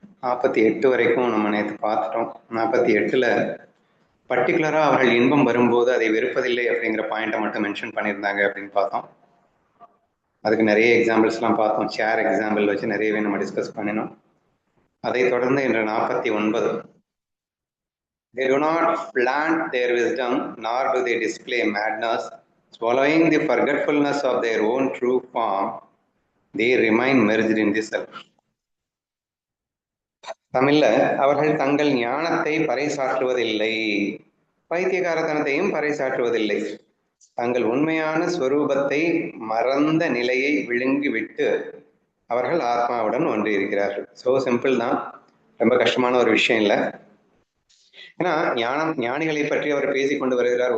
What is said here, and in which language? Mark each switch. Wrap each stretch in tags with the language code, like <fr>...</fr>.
<ta>48 வரைக்கும் நம்ம நேற்று பார்த்துட்டோம். 48ல் பர்டிகுலராக அவர்கள் இன்பம் வரும்போது அதை வெறுப்பதில்லை அப்படிங்கிற பாயிண்ட்டை மட்டும் மென்ஷன் பண்ணியிருந்தாங்க அப்படின்னு பார்த்தோம். அதுக்கு நிறைய எக்ஸாம்பிள்ஸ்லாம் பார்த்தோம். சேர் எக்ஸாம்பிள் வச்சு நிறையவே நம்ம டிஸ்கஸ் பண்ணினோம். அதை தொடர்ந்து இன்று 49.</ta> <en>They do not plant their wisdom, nor do they display madness. Swallowing the forgetfulness of their own true form, they remain merged in the self.</en> <ta>தமிழ்ல அவர்கள் தங்கள் ஞானத்தை பறைசாற்றுவதில்லை, பைத்தியகாரத்தனத்தையும் பறைசாற்றுவதில்லை, தங்கள் உண்மையான ஸ்வரூபத்தை மறந்த நிலையை விழுங்கிவிட்டு அவர்கள் ஆத்மாவுடன் ஒன்றியிருக்கிறார்கள்.</ta> <en>so simple</en> <ta>தான், ரொம்ப கஷ்டமான ஒரு விஷயம் இல்லை. ஏன்னா ஞானிகளை பற்றி அவர் பேசிக்கொண்டு வருகிறார்.</ta>